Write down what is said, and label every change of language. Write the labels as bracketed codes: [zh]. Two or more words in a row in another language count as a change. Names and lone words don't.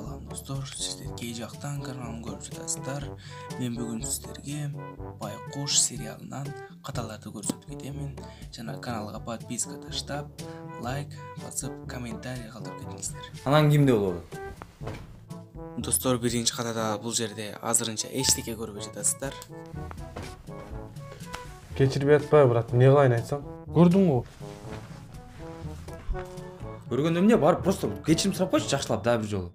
[kk] Достор, сіздер кей жақтан каналын көріп жатасыздар. Мен бүгін сіздерге Байқош сериалынан қаталарды көрсетіп кетемін. Жана каналға подписка таштап, лайк басып, комментарий қалдырып кетіңіздер. [ky] Анан кимде болобу? Достор, биринчи катада бул жерде азырынча эчтеке көрбөй жатасыздар. Кечирип атпайбы, брат, эмне кылайын айтсаң? Көрдүң го? Көргөндө эмне бар, просто кечирим сурап койчу жакшылап да бир жолу.